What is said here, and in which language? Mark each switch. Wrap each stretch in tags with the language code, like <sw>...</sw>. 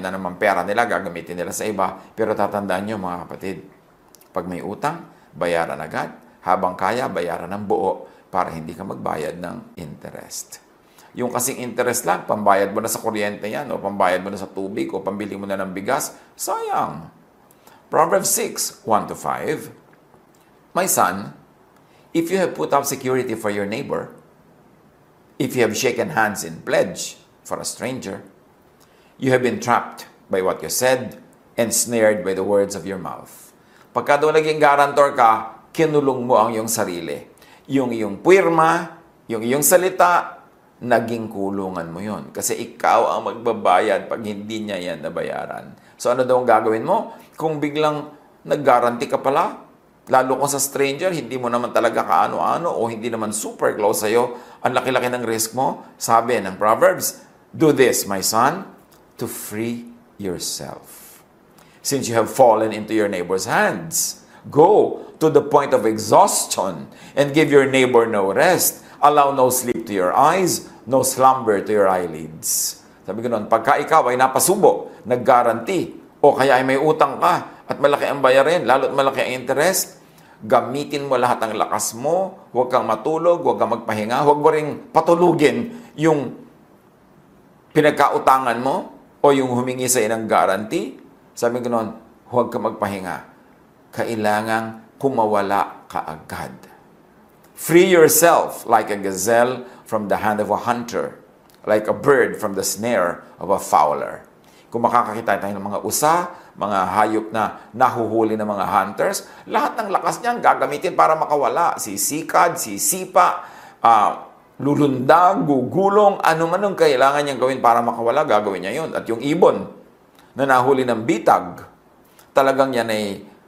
<tl>Yun na naman pera nila, gagamitin nila sa iba. Pero tatandaan nyo mga kapatid, pag may utang, bayaran agad. Habang kaya, bayaran ng buo para hindi ka magbayad ng interest. Yung kasing interest lang, pambayad mo na sa kuryente yan, o pambayad mo na sa tubig, o pambili mo na ng bigas, sayang.</tl> <en>Proverbs 6:1-5. My son, if you have put up security for your neighbor, if you have shaken hands in pledge for a stranger, you have been trapped by what you said and snared by the words of your mouth.</en> <tl>Pagka doon naging guarantor ka, kinulong mo ang iyong sarili. Yung iyong puwirma, yung iyong salita, naging kulungan mo yon. Kasi ikaw ang magbabayad pag hindi niya yan nabayaran. So ano daw ang gagawin mo? Kung biglang nag-guarantee ka pala, lalo kung sa stranger, hindi mo naman talaga kaano-ano o hindi naman super close sa'yo, ang laki-laki ng risk mo, sabi ng Proverbs,</tl> <en>do this, my son, to free yourself. Since you have fallen into your neighbor's hands, go to the point of exhaustion and give your neighbor no rest. Allow no sleep to your eyes, no slumber to your eyelids.</en> <tl>Sabi ko noon, pagka ikaw ay napasubo, nag-guarantee, o kaya ay may utang ka at malaki ang bayarin, lalo't malaki ang interest, gamitin mo lahat ng lakas mo, huwag kang matulog, huwag kang magpahinga, huwag mo ring patulugin yung pinagkautangan mo o yung humingi sa ng guarantee. Sabi ko noon, huwag kang magpahinga. Kailangang kumawala ka agad.</tl> <en>Free yourself like a gazelle from the hand of a hunter, like a bird from the snare of a fowler.</en> <tl>Kung makakakita tayo ng mga usa, mga hayop na nahuhuli ng mga hunters, lahat ng lakas niyan gagamitin para makawala. Sisikad, sisipa, lulundag, gugulong, ano man ang kailangan niyang gawin para makawala, gagawin niya yun. At yung ibon na nahuli ng bitag, talagang yan ay</tl>